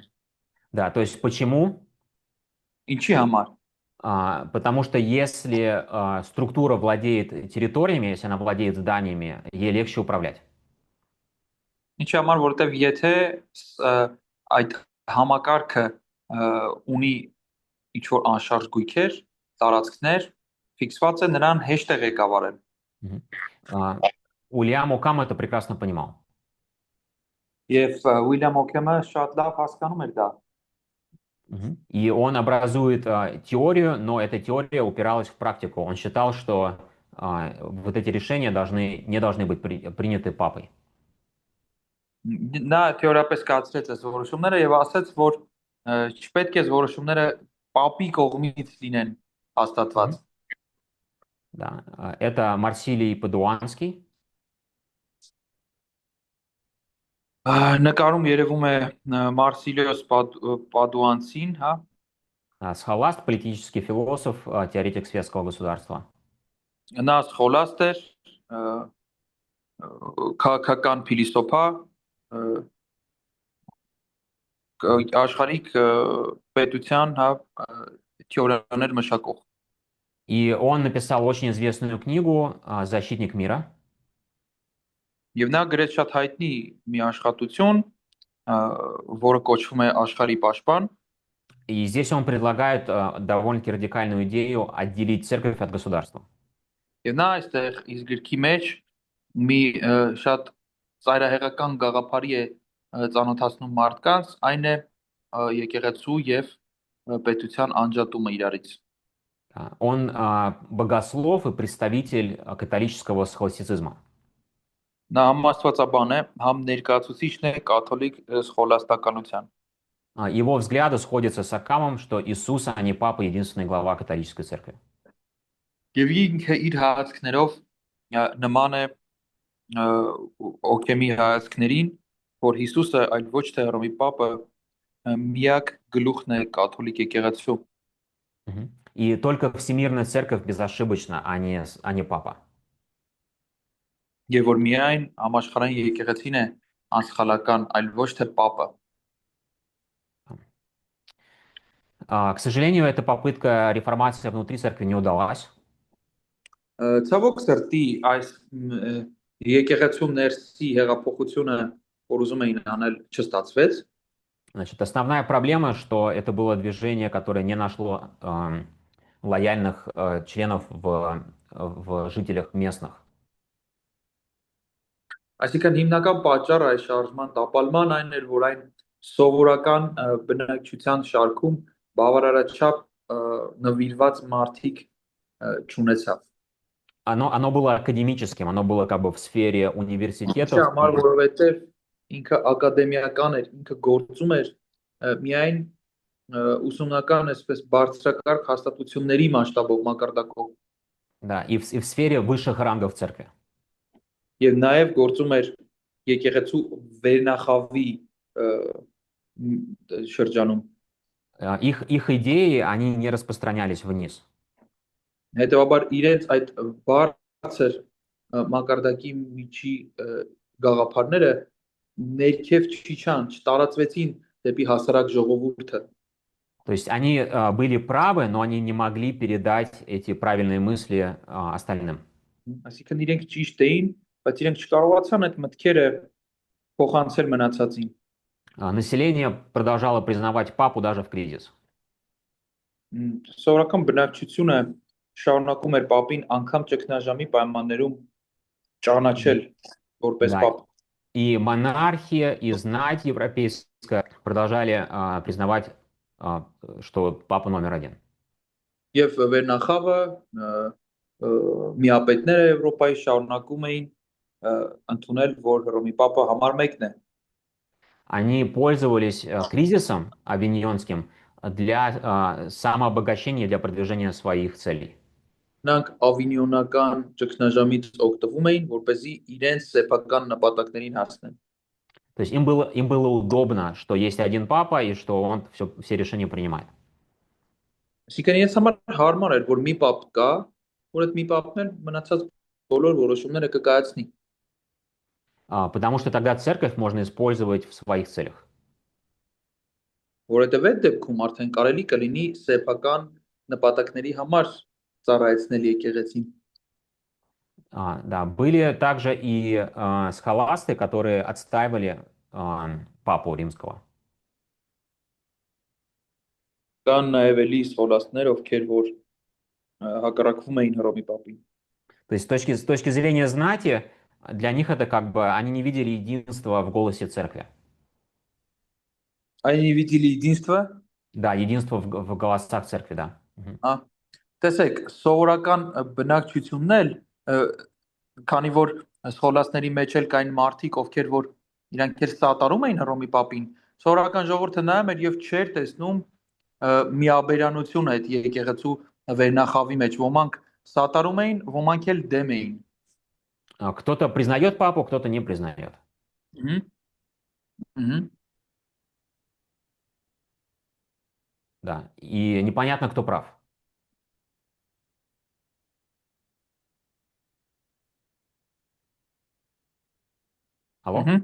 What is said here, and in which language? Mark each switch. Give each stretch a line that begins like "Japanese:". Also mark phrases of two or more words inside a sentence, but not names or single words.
Russian: Да, то есть почему?
Armenian: Ինչի համար։
Russian: Потому что если структура владеет территориями, если она владеет зданиями, ей легче управлять.
Armenian: Ինչի համար, որովհետև եթե այդ համակարգը ունի ինչ-որ անշարժ գույքեր, տարածքներ, ֆիքսված է նրան հեշտ է ղեկավարել։
Russian: Ուիլյամ Օքամը это прекрасно понимал.
Armenian: Եվ Ուիլյամ Օքեմը շատ лав հասկանում էր դա։
Russian: И он образует теорию, но эта теория упиралась в практику. Он считал, что вот эти решения не должны быть приняты папой.
Armenian: Նա թեորիապես կացրեց այս որոշումները եւ ասաց, որ չպետք է որոշումները պապի կողմից լինեն հաստատված։
Russian: Да, это Մարսիլий Падуանский.
Armenian: Նկարում երևում է Մարսիլիոս Падуանցին, հա։
Russian: Схоласт, политический философ, теоретик светского государства.
Armenian: Նա սխոլաստ էր, քաղաքական փիլիսոփա, աշխարհիկ պետության, հա, թեորիաներ մշակող։
Russian: И он написал очень известную книгу «Защитник мира».
Armenian: Եվ նա գրեց շատ հայտնի մի աշխատություն, որը կոչվում է Աշխարհի պաշտպան։
Russian: И здесь он предлагает довольно-таки радикальную идею отделить церковь от государства.
Armenian: Եվ նա այստեղ իր գրքի մեջ մի շատ ծայրահեղական գաղափարի է ծանոթացնում մարդկանց, այն է եկեղեցու եւ պետության անջատումը իրարից։
Russian: Он богослов и представитель католического схоластицизма.
Armenian: Նա համ աստվածաբան է, համ ներկայացուցիչն է կաթոլիկ սխոլաստականության։
Russian: Его взгляды сходятся с Окамом, что Иисус, а не Папа, единственный глава католической церкви.
Armenian: Եվ ինքը իր հայացքներով նման է Օքեմի հայացքներին, որ Հիսուսը այլ ոչ թե Հռոմի Պապը միակ գլուխն է կաթոլիկ եկեղեցու Мгм.
Russian: И только Всемирная Церковь безошибочна, а не Папа.
Armenian: եւ որ միայն համաշխարհային եկեղեցին է անսխալական, այլ ոչ թե Պապը։
Russian: К сожалению, эта попытка реформации внутри церкви не удалась.
Armenian: Ցավոք սրտի այս եկեղեցու ներսի հեղափոխությունը, որ ուզում էին անել, չստացվեց։
Russian: Значит, основная проблема, что это было движение, которое не нашло лояльных членов в жителях местных.
Armenian: Այսինքն հիմնական պատճառը այս շարժման տապալման այն էր, որ այն սովորական բնակչության շարքում բավարարաչափ նվիրված մարդիկ չունեցավ։
Russian: Оно было академическим, оно было как бы в сфере
Armenian: Ինչի
Russian: университетов.
Armenian: համար, որովհետև ինքը ակադեմիական էր, ինքը գործում էր միայն ուսումնական, այսպես բարձրակարգ հաստատությունների մասշտաբով մակարդակով
Russian: Да, и в сфере высших рангов церкви.
Armenian: եւ նաեւ գործում էր եկեղեցու վերնախավի շրջանում։
Russian: Их идеи, они не распространялись вниз.
Armenian: Հետևաբար իրենց այդ բարձր մակարդակի միջի գաղափարները ներքև չիջան, չտարածվեցին դեպի հասարակ ժողովուրդը։
Russian: То есть они были правы, но они не могли передать эти правильные мысли остальным.
Armenian: Այսինքն իրենք ճիշտ էին, բայց իրենք չկարողացան այդ մտքերը փոխանցել մնացածին։
Russian: Население продолжало признавать папу даже в кризис.
Armenian: Սովորական բնակչությունը շարունակում էր պապին անգամ ճգնաժամի պայմաններում ճանաչել որպես
Russian: Да.
Armenian: պապ։
Russian: И монархия, и знать европейская продолжали признавать, что папа номер один.
Armenian: Եվ վերնախավը միապետները Եվրոպայի շարունակում էին ընդունել, որ Հռոմի Պապը համար մեկն է։
Russian: Они пользовались кризисом авиньонским для самообогащения, для продвижения своих целей.
Armenian: Նրանք ավինյոնական ճգնաժամից օգտվում էին, որպեսզի իրենց սեփական նպատակներին հասնեն։
Russian: То есть им было удобно, что есть один папа и что он все решения принимает.
Armenian: Այսինքն իրենց համար հարմար էր, որ մի պապ կա, որ այդ մի պապն էլ մնացած բոլոր որոշումները կկայացնի։
Russian: Потому что тогда церковь можно использовать в своих целях.
Armenian: Որովհետև այդ դեպքում արդեն կարելի կլինի սեփական նպատակների համար ծառայեցնել եկեղեցին։
Russian: Да, были также и схоласты, которые отстаивали папу римского.
Armenian: Կան նաև էլի սխոլաստներ, ովքեր որ հակառակվում էին Հռոմի Պապին։
Russian: То есть с точки зрения знати, для них это как бы, они не видели единства в голосе церкви. Они видели единство? Да, единство в голосах церкви, да.
Armenian: Տեսեք, սովորական բնակչությունն էլ, քանի որ սխոլաստների մեջ էլ կային մարդիկ, ովքեր որ իրանք էլ սատարում էին Հռոմի Պապին, սովորական ժողովուրդը նայում էր եւ չէր տեսնում միաբերանություն այդ եկեղեցու վերնախավի մեջ, ոմանք սատարում էին, ոմանք էլ դեմ էին։
Russian: Кто-то признает папу, кто-то не признает. Да, и непонятно, кто прав. Алло?